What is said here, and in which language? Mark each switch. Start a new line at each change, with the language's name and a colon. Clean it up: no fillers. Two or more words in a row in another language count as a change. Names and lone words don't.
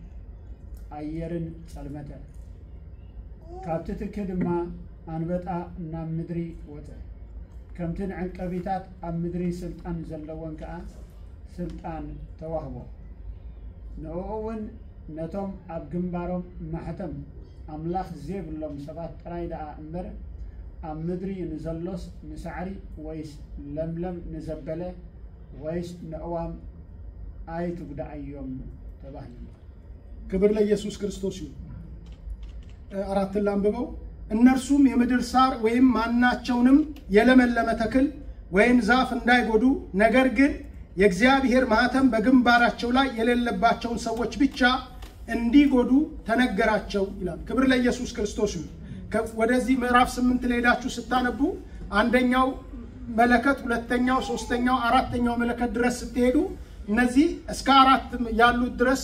Tigrinya: ኣየርን ጸልመተ ካብቲ ትኪ ድማ አንበጣ ናብ ምድሪ ወፀ ከምቲ ንዕንቀቢታት ኣብ ምድሪ ስልጣን ዘለወን ከዓ ስልጣን ተዋህቦ ንኡውን ነቶም ኣብ ግንባሮም ማሕተም ኣምላኽ ዘይብሎም ሰባት ጥራይ ደኣ እምበር ኣብ ምድሪ ንዘሎስ ንሳዕሪ ወይስ ለምለም ንዘበለ ወይስ ንእዋም ኣይትጉዳእዮም ተባሂሉ
Amharic: ክብር ለኢየሱስ ክርስቶስ ይሁን 4 ላንብበው እነርሱም የምድር ሳር ወይም ማናቸውንም የለመለመ ተክል ወይም ዛፍ እንዳይጎዱ ነገር ግን የእግዚአብሔር ማህተም በግንባራቸው ላይ የሌለባቸውን ሰዎች ብቻ እንዲጎዱ ተነገራቸው ይላል ክብር ለኢየሱስ ክርስቶስ ይሁን ወደዚህ ምዕራፍ 8 ላይ ሄዳችሁ ስታነቡ አንደኛው መለከት ሁለተኛው ሶስተኛው አራተኛው መለከት ድረስ ስትሄዱ እነዚህ እስከ 4 ያሉት ድረስ